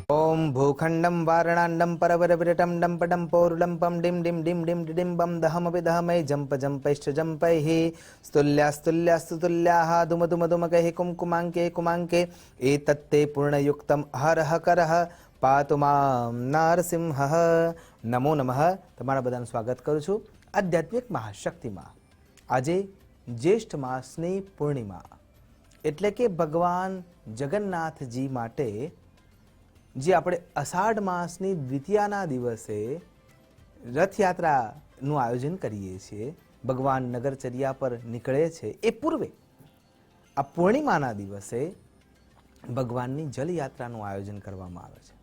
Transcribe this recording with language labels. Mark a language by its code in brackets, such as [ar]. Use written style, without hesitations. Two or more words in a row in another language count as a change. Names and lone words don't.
[sa] ओम भूखंडम वारणांडम परवरविरटम डंपडम पौरुडंपम डिम डिम डिम डिम डिम बम दहमपि दहमय जंप जंपैश्च जंपैः स्तुल्यास्तुल्यास्तु तुल्याः धुम धुम धुमकैः कुमकुमाङ्के कुमाङ्के एतत्ते पूर्णयुक्तम हरः करः पातु मां नारसिंहः। नमो नमः। [gu] તમારા બધાનું સ્વાગત કરું છું આધ્યાત્મિક મહાશક્તિમાં। આજે જ્યેષ્ઠ માસની પૂર્ણિમા એટલે કે ભગવાન જગન્નાથજી માટે જે આપણે અષાઢ માસની દ્વિતીયાના દિવસે રથયાત્રાનું આયોજન કરીએ છીએ, ભગવાન નગરચર્યા પર નીકળે છે એ પૂર્વે આ પૂર્ણિમાના દિવસે ભગવાનની જલયાત્રાનું આયોજન કરવામાં આવે છે।